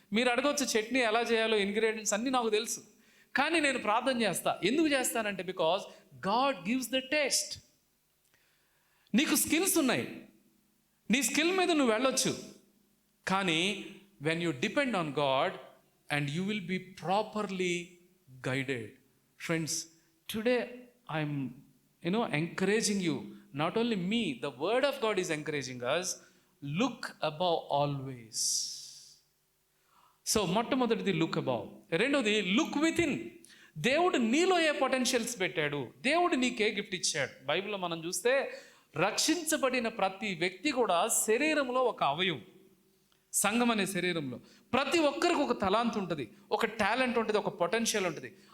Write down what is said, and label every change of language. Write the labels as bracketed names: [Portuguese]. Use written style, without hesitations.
[Telugu] మీరు అడగవచ్చు చట్నీ ఎలా చేయాలో, ఇంగ్రీడియంట్స్ అన్నీ నాకు తెలుసు, కానీ నేను ప్రార్థన చేస్తా. ఎందుకు చేస్తానంటే, [English] Because God gives the taste. [Telugu] నీకు స్కిల్స్ ఉన్నాయి, నీ స్కిల్ మీద నువ్వు వెళ్ళొచ్చు, కానీ [English] When you depend on God and you will be properly guided. Friends, today I'm encouraging you, not only me, the word of God is encouraging us, look above always. [Telugu] So మొట్టమొదటిది look above. రెండోది look with in. దేవుడు నీలో ఏ potentials పెట్టాడు, దేవుడు నీకే gift ఇచ్చాడు. బైబిల్లో మనం చూస్తే రక్షించబడిన ప్రతి వ్యక్తి కూడా శరీరంలో ఒక అవయవం. సంఘం అనే శరీరంలో ప్రతి ఒక్కరికి ఒక తలాంత్ ఉంటుంది, ఒక టాలెంట్ ఉంటుంది, ఒక పొటెన్షియల్ ఉంటుంది.